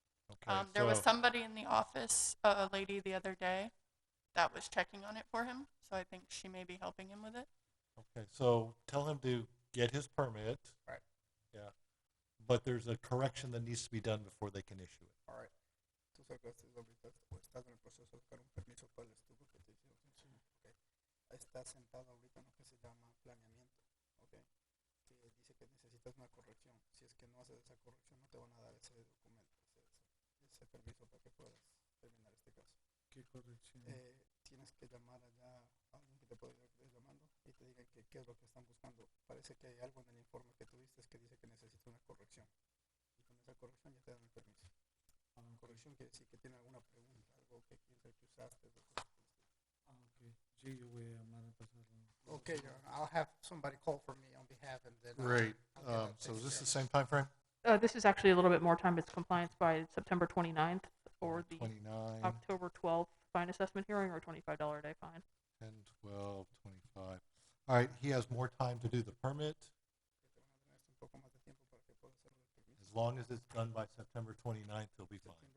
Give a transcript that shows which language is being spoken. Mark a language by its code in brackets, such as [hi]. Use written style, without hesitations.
[en] Okay, There was so- somebody in the office, a lady the other day, that was checking on it for him, so I think she may be helping him with it. Okay, so tell him to get his permit. Right. Yeah, but there's a correction that needs to be done before they can issue it. All right. [es] Tú sacaste ahorita, o estás en el proceso de buscar un permiso. ¿Cuál es tu que te hicieron? Sí. Okay. Estás sentado ahorita en lo que se llama planeamiento. Okay. Que dice que necesitas una corrección. Si es que no haces esa corrección, no te van a dar ese documento, ese permiso para que puedas terminar este caso. ¿Qué corrección? Tienes que llamar allá a alguien que te pueda ir llamando y te diga qué es lo que están buscando. Parece que hay algo en el informe que tuviste que dice que necesita una corrección. Y con esa corrección ya te dan el permiso. Corrección quiere decir que tiene alguna pregunta, algo que piensa que usaste. Ok. Sí, yo voy a llamar a pasarlo. [en] Okay, Your Honor, I'll have somebody call for me on behalf and then. Great. I'll get that So is taken this care the same time frame? This is actually a little bit more time. It's compliance by September 29th or the 29, October 12th fine assessment hearing, or $25 a day fine. 10, 12, 25. All right, he has more time to do the permit. [es] un poco más de tiempo para que pueda hacerlo el permiso. [en] As long as it's done by September 29th, he'll be fine.